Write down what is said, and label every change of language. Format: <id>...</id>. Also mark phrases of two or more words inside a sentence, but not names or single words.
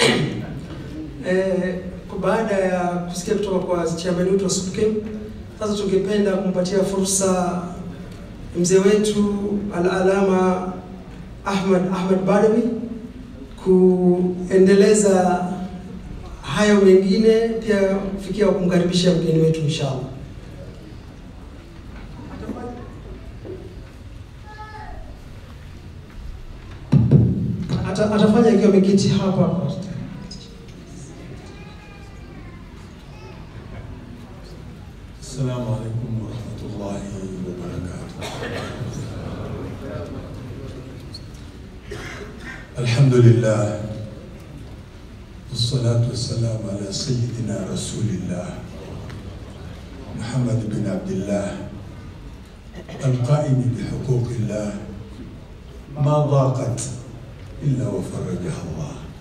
<sw>Baada ya kusikia kutoka kwa chairman wetu wa SUPKEM, sasa tungependa kumpatia fursa mzee wetu Al-Alama Ahmad Badawi kuendeleza hayo mengine, pia kufikia kumkaribisha mgeni wetu</sw> <ar>إن شاء الله.</ar> <sw>Atafanya ikiwa ameketi hapa.</sw> <ar>السلام عليكم ورحمة الله وبركاته. الحمد لله، والصلاة والسلام على سيدنا رسول الله محمد بن عبد الله القائم بحقوق الله ما ضاقت إلا وفرجها الله.</ar>